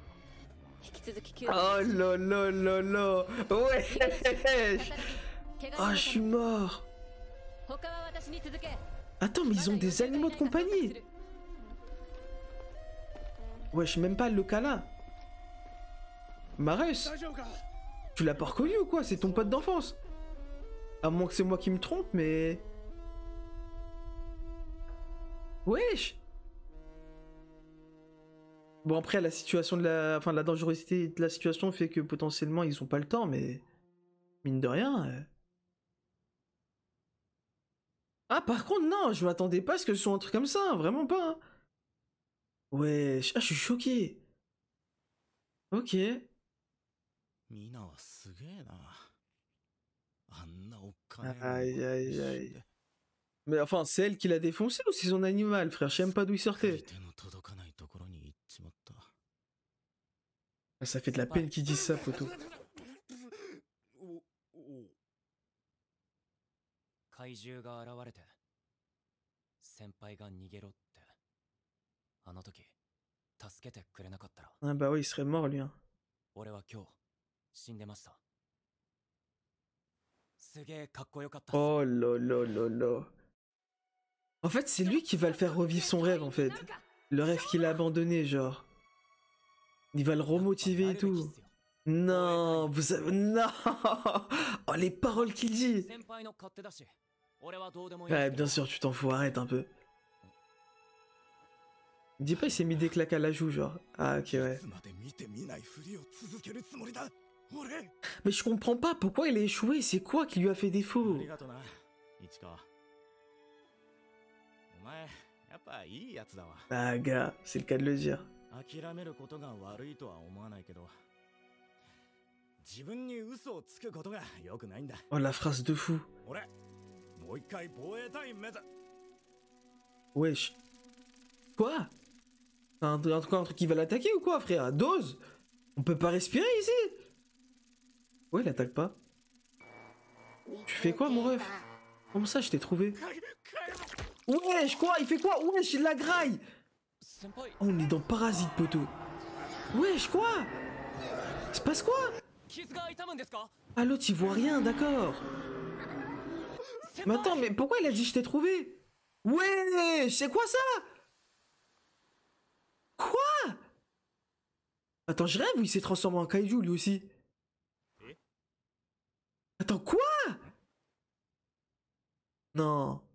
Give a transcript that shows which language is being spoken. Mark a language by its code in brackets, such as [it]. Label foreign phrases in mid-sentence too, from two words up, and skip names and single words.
[fr] Oh là là là là. Ouais. Oh, je suis mort. Attends, mais ils ont des animaux de compagnie. Wesh, même pas le Kala. Marus, [ja] 大丈夫か [fr] tu l'as pas reconnu ou quoi? C'est ton pote d'enfance. À moins que c'est moi qui me trompe, mais... Wesh. Bon, après, la situation de la... Enfin, la dangerosité de la situation fait que potentiellement, ils ont pas le temps, mais... Mine de rien... Ah, par contre, non, je m'attendais pas à ce que ce soit un truc comme ça, hein, vraiment pas. Hein. Wesh, ah, je suis choqué. Ok. [ja] みんなはすげえな。あんなおっかねえ [fr] Aïe, aïe, [ja] の [fr] aïe. Mais enfin, c'est elle qui l'a défoncé ou c'est son animal, frère? Je sais même pas d'où il [ja] 相 [fr] sortait. [ja] 手の届かないところに行っちまった [fr] Ah, ça fait de la peine qu'ils disent ça, poto. [ja] おお怪獣が現れて先輩が逃げろってあの時助けてくれなかったら [fr] Ah bah oui, il serait mort, lui. Hein. [ja] 俺は今日死んでましたすげえかっこよかったっす [fr] Oh là là là là. En fait, c'est lui qui va le faire revivre son rêve, en fait. Le rêve qu'il a abandonné, genre. Il va le remotiver et tout. Non, vous avez... Non. Oh, les paroles qu'il dit. [ja] 先輩の勝手だし俺はどうでもいい [fr] Ouais, bien sûr, tu t'en fous, arrête un peu. Dis pas, il s'est mis des claques à la joue, genre. Ah, ok, ouais. [ja] いつまで見て見ないふりを続けるつもりだ俺 [fr] Mais je comprends pas, pourquoi il a échoué? C'est quoi qui lui a fait [ja] あ [fr] défaut? [ja] りがとな市川お前やっぱいいやつだわ [fr] Ah, gars, c'est le cas de le dire. [ja] 諦めることが悪いとは思わないけど自分に嘘をつくことが良くないんだ [fr] Oh, la phrase de fou. [ja] 俺もう一回防衛隊員目指 [fr] Wesh. Quoi? Encore un truc qui va l'attaquer ou quoi, frère? Dose? On peut pas respirer ici? Ouais, il attaque pas. Tu fais quoi, mon ref? Comment ça, je t'ai trouvé? Wesh, quoi? Il fait quoi? Wesh, il la graille! [ja] 先輩 [fr] Oh, on est dans Parasite, poteau. Wesh, quoi? Il se passe quoi? [ja] 傷が痛むんですか [fr] Ah, l'autre, il voit rien, d'accord. Mais attends, mais pourquoi il a dit je t'ai trouvé? Wesh, c'est quoi ça? Quoi? Attends, je rêve ou il s'est transformé en kaiju lui aussi? Attends, quoi? Non.